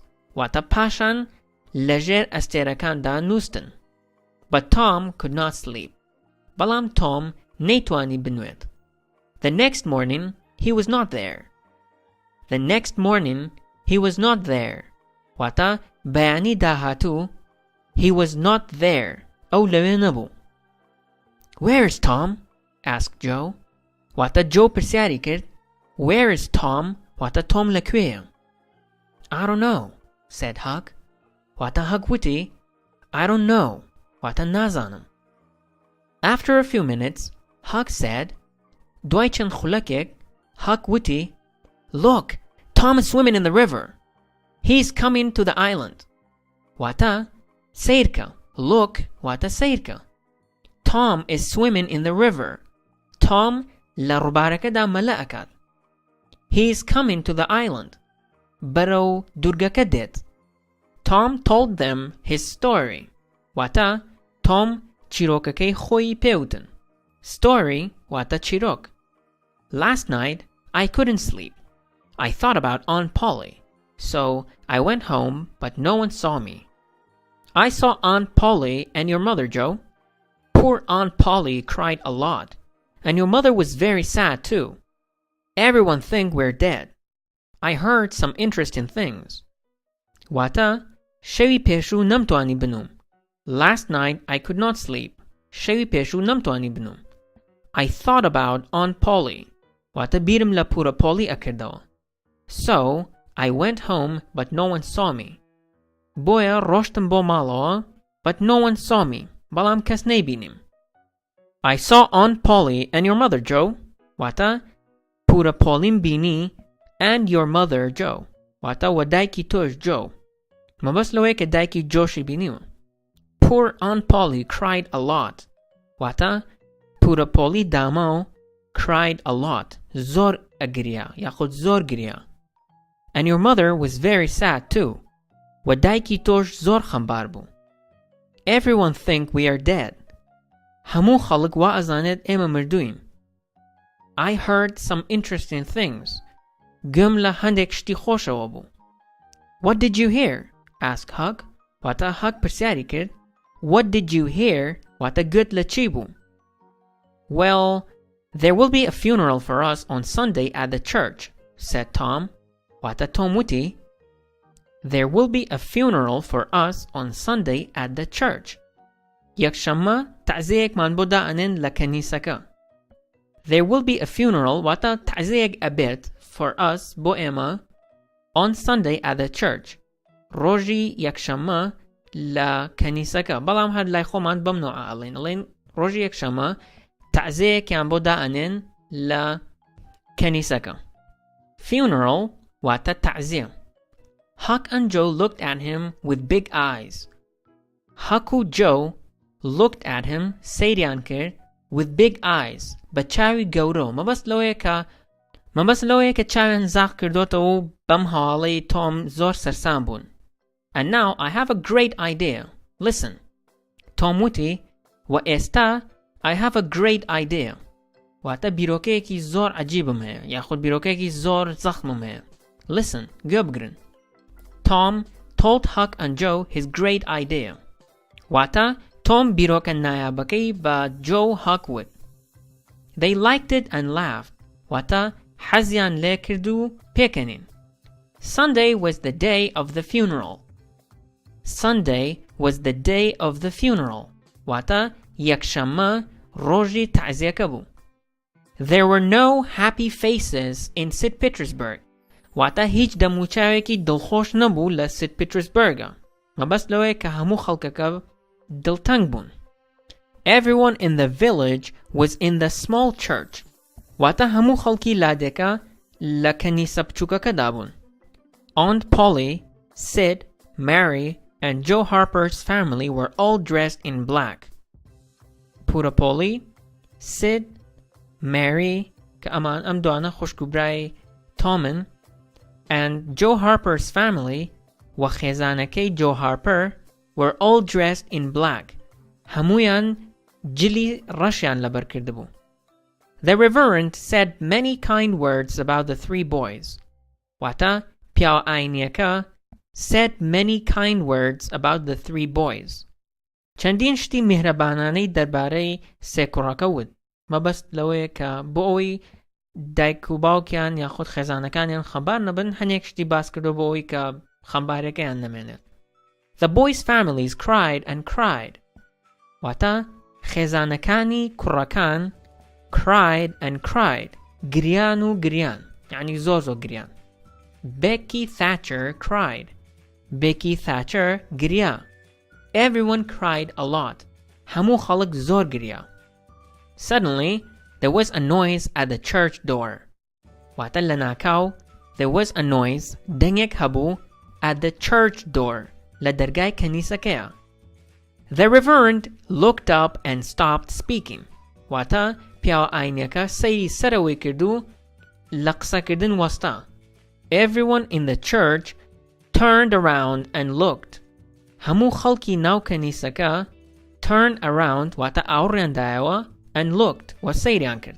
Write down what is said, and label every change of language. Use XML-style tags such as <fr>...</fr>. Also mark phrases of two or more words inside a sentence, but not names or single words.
<ckb>واتە پاشان لەژێر ئەستێرەکاندا نووستن.</ckb> <en>But Tom could not sleep.</en> <ckb>بەڵام Tom نەیتوانی بنوێت.</ckb> <en>The next morning he was not there. The next morning he was not there.</en> <ckb>واتە بەیانی داهاتوو</ckb> <en>he was not there.</en> <ckb>ئەو لەوێ نەبوو.</ckb> <en>Where is Tom? asked Joe.</en> <ckb>واتە Joe پرسیاری کرد</ckb> <en>Where is Tom?</en> <ckb>واتە Tom لەکوێیە؟</ckb> <en>I don't know, said Huck.</en> <ckb>واتە Huck وتی</ckb> <en>I don't know.</en> <ckb>واتە نازانم.</ckb> <en>After a few minutes, Huck said,</en> <ckb>دوای چەند خولەکێک Huck وتی</ckb> <en>Look, Tom is swimming in the river. He's coming to the island.</en> <ckb>واتە سیرکە. Look واتە سیرکە.</ckb> <en>Tom is swimming in the river.</en> <ckb>Tom لە ڕووبارەکەدا مەلە ئەکات.</ckb> <en>He is coming to the island.</en> <ckb>بەرەو دوورگەکە دێت.</ckb> <en>Tom told them his story.</en> <ckb>واتە Tom چیرۆکەکەی خۆی پێوتن. Story واتە چیرۆک.</ckb> <en>Last night I couldn't sleep. I thought about Aunt Polly. So I went home, but no one saw me. I saw Aunt Polly and your mother, Joe. Poor Aunt Polly cried a lot. And your mother was very sad too. Everyone think we're dead. I heard some interesting things.</en> <ckb>واتە شەوی پێشوو نەمتوانی بنووم.</ckb> <en>Last night I could not sleep.</en> <ckb>شەوی پێشوو نەمتوانی بنووم.</ckb> <en>I thought about Aunt Polly.</en> <ckb>واتە بیرم لە پورە پۆلی ئەکردەوە.</ckb> <en>So I went home, but no one saw me.</en> <ckb>بۆیە ڕۆشتم بۆ ماڵەوە,</ckb> <en>but no one saw me.</en> <ckb>بەڵام کەس نەیبینیم.</ckb> <en>I saw Aunt Polly and your mother, Joe.</en> <ckb>واتە پورە پۆلیم بینی</ckb> <en>and your mother, Joe.</en> <ckb>واتە و دایکی تۆش Joe. مەبەست لەوەیە کە دایکی جۆشی بینیوە.</ckb> <en>Poor Aunt Polly cried a lot.</en> <ckb>واتە پورە پۆلی داما و</ckb> <en>cried a lot.</en> <ckb>زۆر ئەگریا یاخود زۆر گریا.</ckb> <en>And your mother was very sad too.</en> <ckb>و دایکی تۆش زۆر خەمبار بوو.</ckb> <en>Everyone think we are dead.</en> <ckb>هەموو خەڵک وا ئەزانێت ئێمە مردووین.</ckb> <en>I heard some interesting things.</en> <ckb>گوێم لە هەندێک شتی خۆشەوە بوو.</ckb> <en>What did you hear? asked Huck.</en> <ckb>واتە Huck پرسیاری کرد.</ckb> <en>What did you hear?</en> <ckb>واتە گوێت لە چی بوو؟</ckb> <en>Well, there will be a funeral for us on Sunday at the church, said Tom.</en> <ckb>واتە Tom وتی</ckb> <en>There will be a funeral for us on Sunday at the church.</en> <ckb>یەکشەممە تەعزیەیەکمان بۆ دائەنێن لە کەنیسەکە.</ckb> <en>There will be a funeral</en> <ckb>واتە تەعزیەیەک ئەبێت</ckb> <en>for us</en> <ckb>بۆ ئێمە</ckb> <en>on Sunday at the church.</en> <ckb>ڕۆژی یەکشەممە لە کەنیسەکە. بەڵام هەر لای خۆمان بەم نوعە ئەڵێن. ئەڵێن ڕۆژی یەکشەممە تەعزیەیەکیان بۆ دائەنێن لە کەنیسەکە. Funeral واتە تەعزیە.</ckb> <en>Huck and Joe looked at him with big eyes. Huck و Joe looked at him</en> <ckb>سەیریان کرد</ckb> <en>with big eyes</en> <ckb>بە چاوی گەورە. مەبەست لەوەیە کە چاویان زاق کردوتەوە و بەم هەواڵەی تۆم زۆر سەرسام بوون.</ckb> <en>And now I have a great idea. Listen.</en> <ckb>تۆم وتی و ئێستا</ckb> <en>I have a great idea.</en> <ckb>واتە بیرۆکەیەکی زۆر عەجیبم هەیە یاخود بیرۆکەیەکی زۆر زەخمم هەیە. Listen. گوێ بگرن.</ckb> <en>Tom told Huck and Joe his great idea.</en> <ckb>واتە Tom بیرۆکە نایابەکەی بە Joe Huck وت.</ckb> <en>They liked it and laughed.</en> <ckb>واتە حەزیان لێ کرد و پێکەنین.</ckb> <en>Sunday was the day of the funeral. Sunday was the day of the funeral.</en> <ckb>واتە یەکشەممە ڕۆژی تەعزیەکە بوو.</ckb> <en>There were no happy faces in St. Petersburg.</en> <ckb>واتە هیچ دەموچاوێکی دڵخۆش نەبوو لە St. Petersburgە. مەبەست لەوەیە کە هەموو خەڵکەکە دڵتەنگ بوون.</ckb> <en>Everyone in the village was in the small church.</en> <ckb>واتە هەموو خەڵکی لادێکە لە کەنیسە بچووکەکەدا بوون.</ckb> <en>Aunt Polly, Sid, Mary, and Joe Harper's family were all dressed in black.</en> <ckb>پورە پۆلی، Sid, Mary, کە ئەمان ئەم دوانە خوشکوبرای تۆمن،</ckb> <en>and Joe Harper's family</en> <ckb>و خێزانەکەی Joe Harper</ckb> <en>were all dressed in black.</en> <ckb>هەمویان جلی ڕەشیان لەبەر کردبوو.</ckb> <en>The Reverend said many kind words about the three boys.</en> <ckb>واتە پیاوە ئاینیەکە</ckb> <en>said many kind words about the three boys.</en> <ckb>چەندین شتی میهرەبانانەی دەربارەی سێ کوڕەکە وت. مەبەست لەوەیە کە بۆ ئەوەی دایک و باوکیان یاخود خێزانەکانیان خەمبار نەبن هەنێک شتی باس کردو بۆ ئەوەی کە خەمبارەکەیان نەمێنێت.</ckb> <en>The boys' families cried and cried.</en> <ckb>واتە خێزانەکانی کوڕەکان</ckb> <en>cried and cried.</en> <ckb>گریان و گریان. یعنی زۆر زۆر گریان.</ckb> <en>Becky Thatcher cried. Becky Thatcher گریا. Everyone cried a lot.</en> <ckb>هەموو خەڵک زۆر گریا.</ckb> <en>Suddenly, there was a noise at the church door.</en> <ckb>واتە لە ناکاو</ckb> <en>there was a noise</en> <ckb>دەنگێک هەبوو</ckb> <en>at the church door</en> <ckb>لە دەرگای کەنیسەکەیە.</ckb> <en>The reverend looked up and stopped speaking.</en> <ckb>واتە پیاوە ئاینەکە سەیری سەرەوەی کرد و لە قسەکردن وەستا.</ckb> <en>Everyone in the church turned around and looked.</en> <ckb>هەموو خەڵکی ناو کەنیسەکە</ckb> <en>turned around</en> <ckb>واتە ئاوڕێندایەوە</ckb> <en>and looked</en> <ckb>و سەیریان کرد.</ckb>